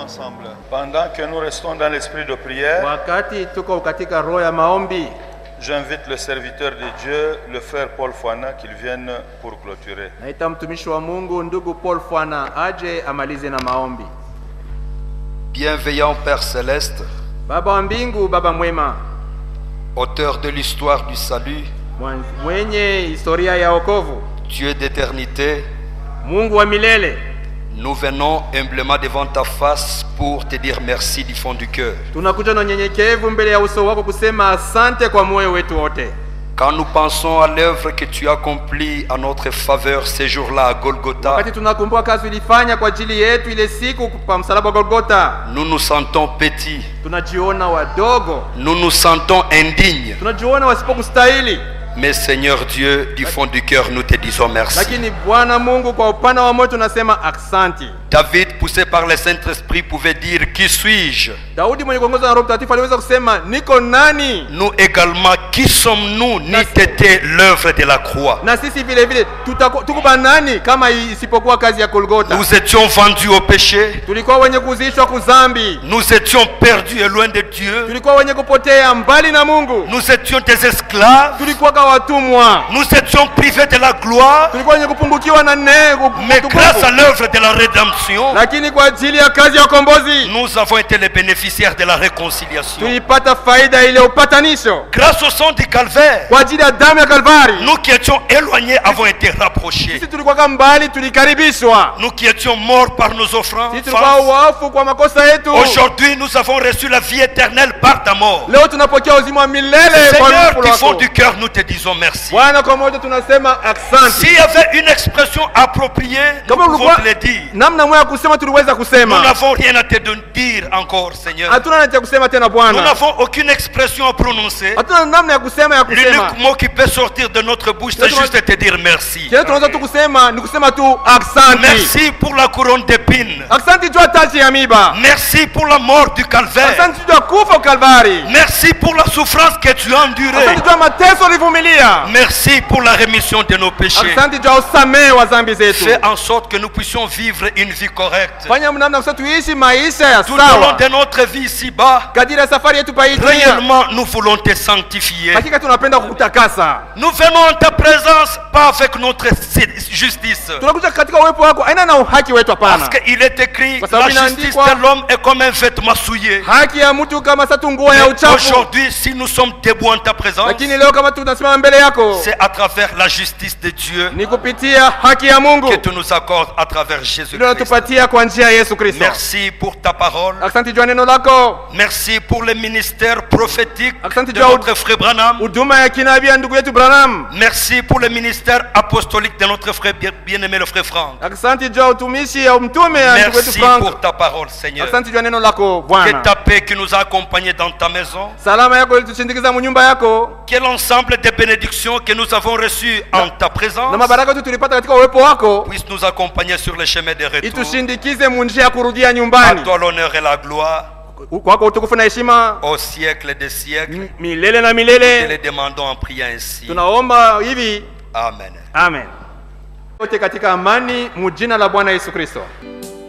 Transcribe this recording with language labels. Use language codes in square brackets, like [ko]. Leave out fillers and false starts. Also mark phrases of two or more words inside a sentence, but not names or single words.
[fr] ensemble. Pendant que nous restons dans l'esprit de prière, [sw] Wakati tuko katika roho ya maombi, [fr] j'invite le serviteur de Dieu, le frère Paul Fouana, qu'il vienne pour clôturer. [sw] naita mtumishi wa Mungu ndugu Paul Fwana aje amalize na maombi. [fr] Bienveillant Père Céleste, [sw] Baba wa mbingu, Baba mwema, [fr] auteur de l'histoire du salut, [sw] mwenye historia ya wokovu, [fr] Dieu d'éternité, [sw] Mungu wa milele, [fr] nous venons humblement devant ta face pour te dire merci du fond du cœur. [sw] tunakuja na unyenyekevu mbele ya uso wako kusema asante kwa moyo wetu wote. [fr] Quand nous pensons à l'œuvre que tu as accomplie à notre faveur ces jours-là à Golgotha, [sw] Wakati tunakumbuka kazi ulifanya kwa ajili yetu ile siku kwa msalaba wa Golgotha, [fr] nous nous sentons petits, [sw] tunajiona wadogo, [fr] nous nous sentons indignes. [sw] tunajiona wasipokustahili. [fr] Mais Seigneur Dieu, du fond du cœur, nous te disons merci. [sw] Lakini Bwana Mungu, kwa upana wa moyo tunasema aksanti. [fr] David, poussé par le Saint-Esprit, pouvait dire, qui suis-je? [sw] Daudi mwenye kuongozwa na Roho Mtakatifu aliweza kusema niko nani? [fr] Nous également, qui sommes-nous, n'eût été l'œuvre de la croix? [sw] Na sisi vile vile tukuba nani kama isipokuwa kazi ya Golgotha? [fr] Nous étions vendus au péché, [sw] Tulikuwa wenye kuzishwa kuzambi, [fr] nous étions perdus et loin de Dieu, [sw] tulikuwa wenye kupotea mbali na Mungu, [fr] nous étions des esclaves, [sw] tulikuwa kama watumwa, [fr] nous étions privés de la gloire, [sw] tulikuwa wenye kupungukiwa na [fr] mais grâce à l'œuvre de la rédemption, [sw] lakini kwa ajili ya kazi ya ukombozi [fr] nous avons été les bénéficiaires de la réconciliation. [sw] tulipata faida ile upatanisho. [fr] Grâce au sang du calvaire, [sw] Kwa ajili ya damu ya Kalvari, [fr] nous qui étions éloignés avons été rapprochés. [sw] sisi tulikuwa kama mbali, tulikaribishwa. [fr] Nous qui étions morts par nos [sw] Sisi [fr] offranses, [sw] tulikuwa wafu kwa makosa yetu, [fr] aujourd'hui nous avons reçu la vie éternelle par ta mort. [sw] leo tunapokea uzima wa milele kwa [fr] Seigneur, [sw] mfufuko [fr] du fond [sw] wako. [fr] du cœur, nous te disons merci. [sw] Bwana, kwa moja tunasema asante. [fr] S'il y avait une expression appropriée, nous [sw] Kama [fr] pouvons [sw] ulikuwa [fr] te le dire. [sw] namna moja ya kusema tuliweza [fr] Nous [sw] kusema, [fr] n'avons rien à te dire encore, Seigneur. [sw] hatuna namna ya kusema tena [fr] Nous [sw] Bwana, [fr] n'avons aucune expression à prononcer. [sw] hatuna namna ya kusema [fr] L'unique mot qui peut sortir de notre bouche, c'est juste de te dire merci. [sw] kile tunaweza tu kusema ni kusema tu asante. [fr] Merci pour la couronne d'épines. [sw] Asante juu ya taji ya miba, [fr] Merci pour la mort du calvaire. [sw] asante juu ya kufa Kalvari, [fr] Merci pour la souffrance que tu as endurée. [sw] asante juu ya mateso ulivumilia, [fr] Merci pour la rémission de nos péchés. [sw] asante juu ya usamehe wa dhambi zetu. [fr] Fais en sorte que nous puissions vivre une vie correcte. [sw] Fanya namna kusema tuishi maisha ya [fr] Tout au long [sw] sawa [fr] de notre vie ici-bas, [sw] kadiri ya safari yetu pa hii dunia. [fr] réellement, nous voulons te sanctifier. [sw] Hakika tunapenda kukutakasa, [fr] Nous venons en ta présence, pas avec notre justice. [sw] tunakuja katika uwepo wako aina na uhaki wetu, [fr] Parce [sw] hapana. [fr] qu'il est écrit, [sw] Kwa sababu [fr] la justice [sw] inaandikwa, [fr] de l'homme est comme un vêtement souillé. [sw] Haki ya mtu kama satu nguo ya [fr] Mais [sw] uchafu, [fr] aujourd'hui, si nous sommes debout en ta présence, [sw] lakini leo kama tunasimama mbele yako [fr] c'est à travers la justice de Dieu [sw] ni kupitia haki ya Mungu [fr] que tu nous accordes à travers [sw] ndio [fr] Jésus-Christ. [sw] unatupatia kwa njia ya Yesu Kristo. [fr] Merci pour ta parole. [sw] Asante juu ya neno lako, [fr] Merci pour le ministère prophétique [sw] Asante [fr] de [sw] juu ya [fr] notre frère Branham. [sw] huduma ya kinabii ya ndugu yetu Branham. [fr] Merci pour le ministère apostolique de notre frère bien-aimé le frère Franck. [sw] Asante juu ya utumishi ya mtume ya ndugu yetu [fr] Merci [sw] Frank. [fr] pour ta parole, Seigneur. [sw] Asante juu ya neno lako [fr] Que [sw] Bwana, [fr] ta paix qui nous a accompagnés dans ta maison, [sw] salama yako ilitushindikiza munyumba yako, [fr] que l'ensemble des bénédictions que nous avons reçues en ta [sw] na [fr] présence [sw] mabaraka yetu tulipata katika uwepo wako [fr] puissent nous accompagner sur le chemin de retour. [sw] itushindikize munjia ya kurudia [fr] À [sw] nyumbani. [fr] toi l'honneur et la gloire [sw] Kwako utukufu na heshima [fr] au siècle des siècles. [sw] milele na [fr] Te [sw] milele. [fr] les demandons en priant ainsi. [sw] Tunaomba hivi, [fr] Amen. [sw] amen. Wote katika amani, mujina la Bwana Yesu Kristo.